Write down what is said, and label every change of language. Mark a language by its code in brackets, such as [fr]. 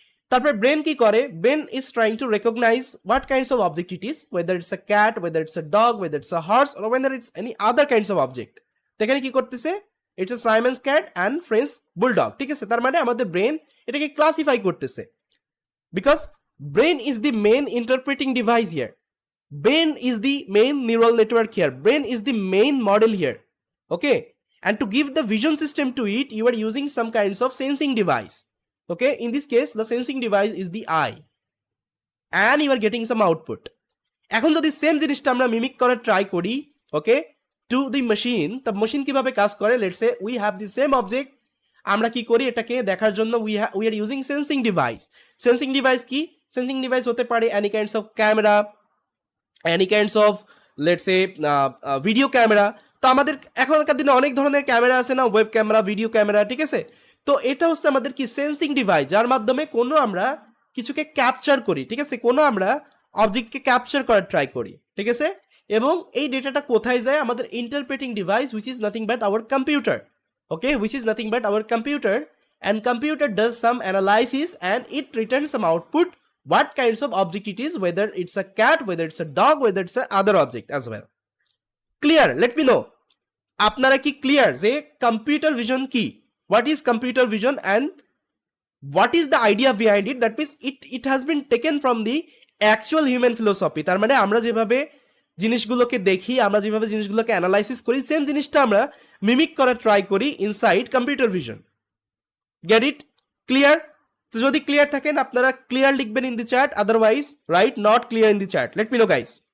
[bn] তারপর ব্রেন কি করে, [en] Brain is trying to recognize what kinds of object it is, whether it's a cat, whether it's a dog, whether it's a horse, or whether it's any other kinds of object. [bn] এখানে কি করতেছে, [en] It's a Siamese cat and French bulldog. [bn] ঠিক আছে, তার আমাদের brain এটাকে classify করতেছে, [en] Because brain is the main interpreting device here, brain is the main neural network here, brain is the main model here. Okay, and to give the vision system to it, you are using some kinds of sensing device. Okay, in this case the sensing device is the eye, and you are getting some output. [bn] এখন যদি same জিনিসটা আমরা mimic করার try করি, ওকে, to the machine, তা machine কিভাবে কাজ করে, [en] let's say we have the same object, [bn] আমরা কি করি, এটাকে দেখার জন্য [en] We are using sensing device. [bn] Sensing device কি, সেন্সিং ডিভাইস হতে পারে any kinds of camera, any kinds of let's say video camera. তো আমাদের এখনকার দিনে অনেক ধরনের ক্যামেরা আছে না, ওয়েব ক্যামেরা, ভিডিও ক্যামেরা। ঠিক আছে, তো এটা হচ্ছে আমাদের কি সেন্সিং ডিভাইস, যার মাধ্যমে কোনো আমরা কিছুকে ক্যাপচার করি। ঠিক আছে, কোনো আমরা অবজেক্টকে ক্যাপচার করার ট্রাই করি। ঠিক আছে, এবং এই ডেটাটা কোথায় যায়, আমাদের interpreting device, [en] Which is nothing but our computer. Okay, which is nothing but our computer, and computer does some analysis and it returns some output, what kinds of object it is, whether it's a cat, whether it's a dog, whether it's a other object as well. Clear? Let me know, [bn] আপনারা কি clear যে computer vision কি, [en] what is computer vision and what is the idea behind it? That means it has been taken from the actual human philosophy. [bn] তার আমরা যেভাবে জিনিসগুলোকে দেখি, আমরা যেভাবে জিনিসগুলোকে অ্যানালাইসিস করি, সেম জিনিসটা আমরা মিমিক করার ট্রাই করি inside computer vision. [en] Get it? [bn] Clear? তো যদি ক্লিয়ার থাকেন আপনারা ক্লিয়ার লিখবেন [en] In the chat, otherwise write not clear in the chat. Let me know guys.